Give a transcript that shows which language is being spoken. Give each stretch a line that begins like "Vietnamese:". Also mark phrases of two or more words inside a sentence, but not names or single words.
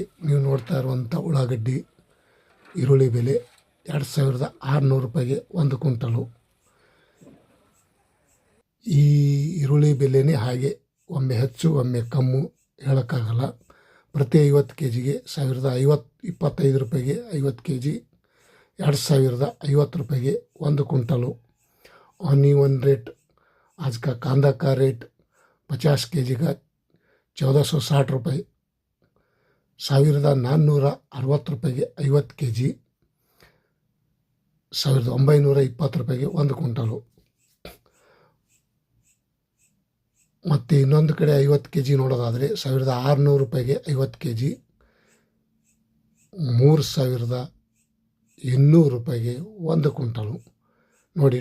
Kannada: ನೀವು ನೋಡ್ತಾ ಇರುವಂಥ ಉಳ್ಳಾಗಡ್ಡಿ ಈರುಳ್ಳಿ ಬೆಲೆ 2600 ರೂಪಾಯಿಗೆ ಒಂದು ಕ್ವಿಂಟಲು. ಈ ಈರುಳ್ಳಿ ಬೆಲೆನೇ ಹಾಗೆ, ಒಮ್ಮೆ ಹೆಚ್ಚು ಒಮ್ಮೆ ಕಮ್ಮು ಹೇಳೋಕ್ಕಾಗಲ್ಲ. ಪ್ರತಿ 50 kgಗೆ 25 ರೂಪಾಯಿಗೆ 50 kg, 2050 ರೂಪಾಯಿಗೆ ಒಂದು ಕ್ವಿಂಟಲು.
English: on rate
Hindi: आज का कांदा का रेट 50 kg का 1460 रुपये,
Kannada: 1460 ರೂಪಾಯಿಗೆ 50 kg, 1920 ರೂಪಾಯಿಗೆ ಒಂದು ಕ್ವಿಂಟಲು. ಮತ್ತು ಇನ್ನೊಂದು ಕಡೆ 50 kg ನೋಡೋದಾದರೆ 1600 ರೂಪಾಯಿಗೆ 50 kg, 3200 ರೂಪಾಯಿಗೆ ಒಂದು ಕ್ವಿಂಟಲು ನೋಡಿ.